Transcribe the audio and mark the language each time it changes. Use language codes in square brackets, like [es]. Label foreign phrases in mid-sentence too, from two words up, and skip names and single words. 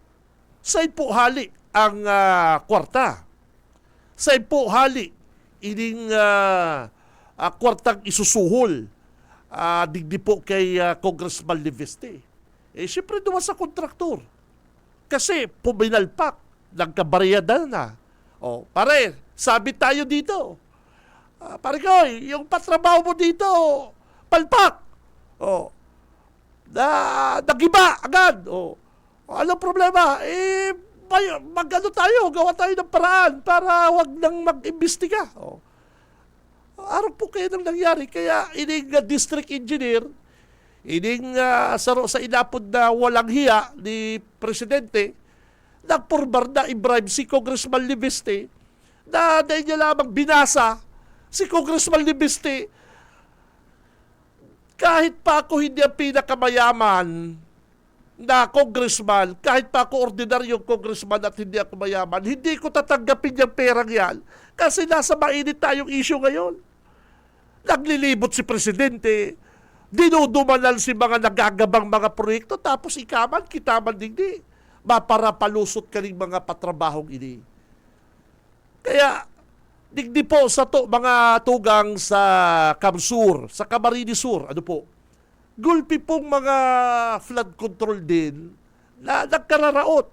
[bik] Saan po hali ang kwarta. Sa po hali, ining kwartang isusuhol digdi po kay Congressman Liveste. Siyempre duwa sa kontraktor. [tl] Kasi puminalpak, nagkabariyada na. Pare, sabi tayo dito. Pare ko, yung patrabaho mo dito, palpak. Nagiba agad. Anong problema? Mag-ano tayo, gawa tayo ng paraan para wag nang mag-imbestiga. Araw po kayo nang nangyari. [bik] Kaya ining district engineer, ining saro sa inapod na walang hiya ni Presidente, nagpurbar na i-bribe si Congressman Liveste [tl] na dahil niya lamang binasa si Congressman Liveste, kahit pa ako hindi ang pinakamayaman na congressman, kahit pa ako ordinaryong congressman at hindi ako mayaman, hindi ko tatanggapin yung perang yan kasi nasa mainit tayong issue ngayon. [bik] Naglilibot si Presidente, dinudumanan si mga nagagabang mga proyekto, tapos ikaman, kitaman digdi. Maparapalusot ka rin mga patrabahong ini. Kaya, digdi po sa mga tugang sa Kamsur, sa Camarines Sur, gulpi pong mga [en] flood control [bik] din na nagkararaot.